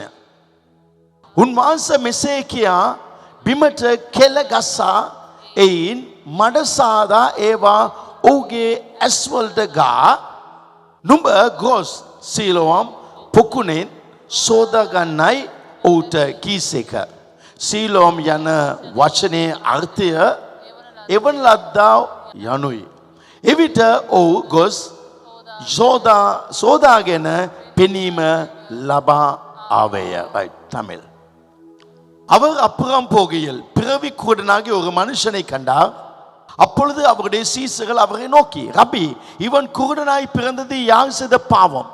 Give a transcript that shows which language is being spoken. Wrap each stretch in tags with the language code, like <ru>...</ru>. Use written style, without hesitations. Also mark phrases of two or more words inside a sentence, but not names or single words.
<si>උන්වහන්සේ මෙසේ කියා බිමට කෙල ගසා එයින් මඩ සාදා ඒවා ඔහුගේ ඇස්වලට ගා නුඹ ගොස් සීලෝම් පොකුණෙන් සෝදාගන්නයි ඔහුට කීසේක. සීලෝම් යන වචනේ අර්ථය එවන ලද්දා යනුයි. එවිට ඔහු ගොස් සෝදාගෙන පෙනීම ලබා ආවේය. தமிழ்.</si> <ta>அவர் அப்புறம் போகையில் பிறவி கூடனாகி ஒரு மனுஷனை கண்டார். அப்பொழுது அவருடைய சீசர்கள் அவரை நோக்கி, ரபி, இவன் குருடனாய் பிறந்தது யார் செய்த பாவம்?</ta>